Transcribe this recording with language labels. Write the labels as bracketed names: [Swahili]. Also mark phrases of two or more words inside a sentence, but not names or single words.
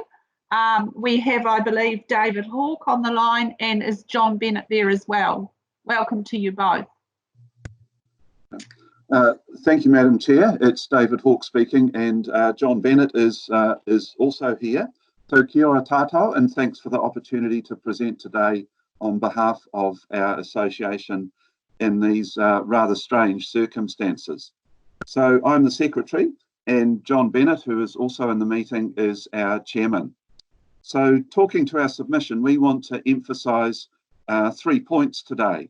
[English] We have, I believe, David Hawke on the line, and is John Bennett there as well. Welcome to you both. Thank you, Madam Chair. It's David Hawke speaking, and John Bennett is also here. So [Māori] kia ora tātou, [English] and thanks for the opportunity to present today on behalf of our association in these rather strange circumstances. So I'm the secretary, and John Bennett, who is also in the meeting, is our chairman. So talking to our submission, we want to emphasise 3 points today.